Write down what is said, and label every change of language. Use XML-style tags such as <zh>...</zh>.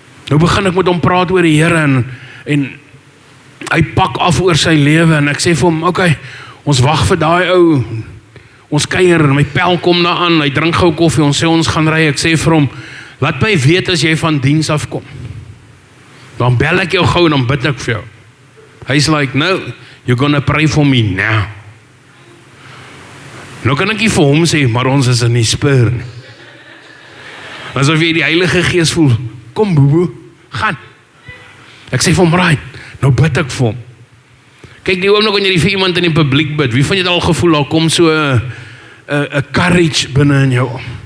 <af>Nou begin ek met hom praat oor die Here en hy pak af oor sy lewe en ek sê vir hom, okay, ons wag vir daai ou. Ons kuier en my pel kom daar aan. Hy drink gou koffie. Ons sê ons gaan ry. Ek sê vir hom, laat my weet as jy van diens afkom. Dan bel ek jou gou en dan bid ek vir jou. Hy's like,</af> <en>no, you're gonna pray for me now.</en> <af>Nou kan ek nie vir hom sê, maar ons is in die Spur nie. Asof jy die Heilige Gees voel, kom boe, gaan. Ek sê vir hom, right, nou bid ek vir hom. Kyk, die oomblik wanneer jy vir iemand in die publiek bid, wie van jy het al gevoel, daar kom so 'n courage binne in jou.</af>